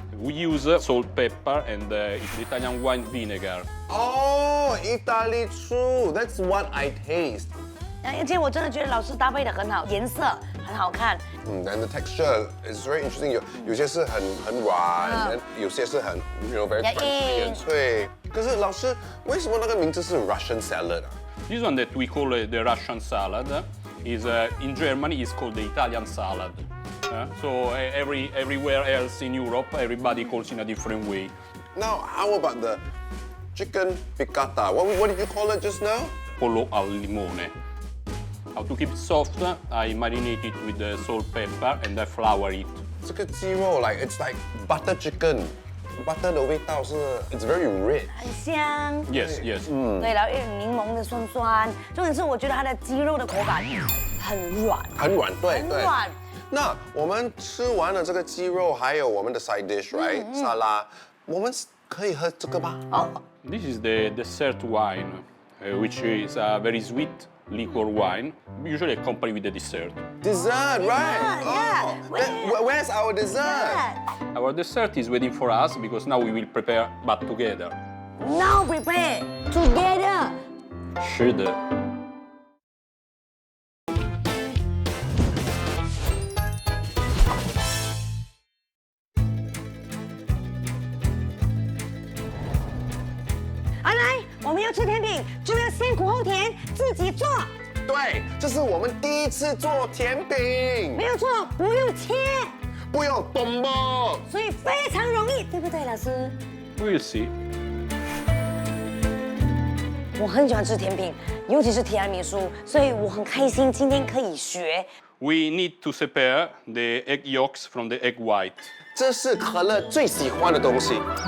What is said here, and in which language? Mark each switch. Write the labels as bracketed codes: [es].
[en] We use salt, pepper, and Italian wine vinegar. Oh, Italy true. That's what I taste. [zh] 而且我真的觉得老师搭配的很好，颜色很好看。 [en] And the texture is very interesting. [zh] 有些是很软，有些是很 [en] very crunchy [zh] 很脆。可是老师，为什么那个名字是 Russian salad 啊？ [en] This one that we call the Russian salad is in Germany is called the Italian salad. So everywhere else in Europe, everybody calls in a different way. Now, how about the chicken piccata? What did you call it just now? Pollo al limone. How to keep it soft? I marinate it with the salt, pepper, and I flour it. [zh] 这个鸡肉 [en] it's like butter chicken. Butter [zh] 的味道是 [en] it's very rich. [zh] 很香。 [en] Yes, yes. [zh] 对，然后有点柠檬的酸酸，重点是我觉得它的鸡肉的口感很软，很软，对对。很软。那我们吃完了这个鸡肉，还有我们的 [en] side dish, right? [zh] 沙拉，我们可以喝这个吗？ [en] This is the dessert wine, which is a very sweet liquor wine, usually accompanied with the dessert. Dessert, right? yeah. Where's our dessert? Our dessert is waiting for us because now we will prepare but together. Now prepare together. Should. [zh] 来，我们要吃甜品，就要先苦后甜，自己做。对，这是我们第一次做甜饼，没有错，不用切，不用动吧？所以非常容易，对不对，老师？ [en] We'll see. [zh] 我很喜欢吃甜品，尤其是提拉米苏，所以我很开心今天可以学。 [en] We need to separate the egg yolks from the egg white. [zh] 这是可乐最喜欢的东西。